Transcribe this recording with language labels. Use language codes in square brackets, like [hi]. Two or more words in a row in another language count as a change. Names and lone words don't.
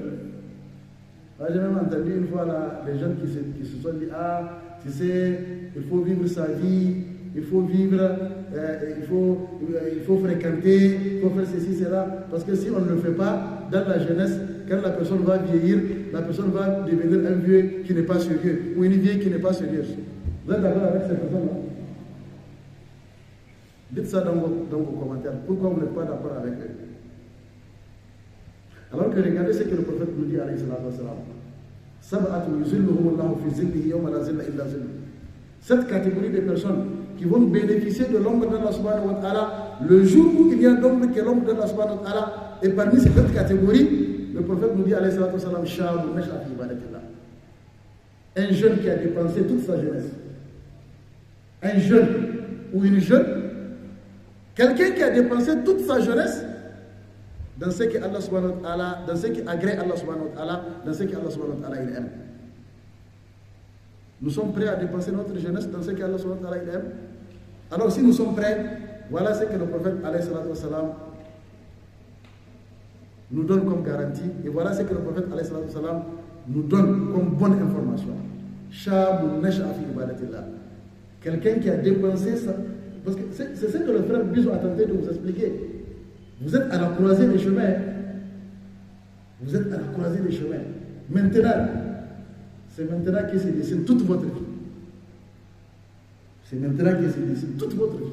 [fr] J'ai même entendu une fois là, les jeunes qui se sont dit, ah, tu sais, il faut vivre sa vie, il faut vivre, il faut fréquenter, il faut faire ceci, cela, parce que si on ne le fait pas, dans la jeunesse, quand la personne va vieillir, la personne va devenir un vieux qui n'est pas sérieux, ou une vieille qui n'est pas sérieuse. Vous êtes d'accord avec cette personne-là? Dites ça dans vos commentaires. Pourquoi vous n'êtes pas d'accord avec eux? Alors que regardez ce que le prophète nous dit, [ar] عليه الصلاة والسلام. سبعة يظلهم الله في ظله يوم لا ظل إلا ظله. [fr] Cette catégorie de personnes qui vont bénéficier de l'ombre d'Allah [ar] سبحانه وتعالى, [fr] le jour où il y a l'ombre qui est l'ombre d'Allah [ar] سبحانه وتعالى, [fr] et parmi ces quatre catégories, le prophète nous dit, [ar] عليه الصلاة والسلام, شاب نشأ في عبادة الله. [fr] Un jeune qui a dépensé toute sa jeunesse. Un jeune ou une jeune, quelqu'un qui a dépensé toute sa jeunesse dans ce que Allah [ar] سبحانه وتعالى, [fr] dans ce qui agrée Allah [ar] سبحانه وتعالى, [fr] dans ce que Allah [ar] سبحانه وتعالى [fr] il aime. Nous sommes prêts à dépenser notre jeunesse dans ce que Allah [ar] سبحانه وتعالى [fr] il aime. Alors si nous sommes prêts, voilà ce que le prophète [ar] عليه الصلاة والسلام [fr] nous donne comme garantie, et voilà ce que le prophète [ar] عليه الصلاة والسلام [fr] nous donne comme bonne information. [ar] شاب نشأ في عبادة الله. [fr] Quelqu'un qui a dépensé ça, parce que c'est ce que le frère Bizou a tenté de vous expliquer. Vous êtes à la croisée des chemins. Vous êtes à la croisée des chemins. Maintenant, c'est maintenant que se dessine toute votre vie. C'est maintenant que se dessine toute votre vie.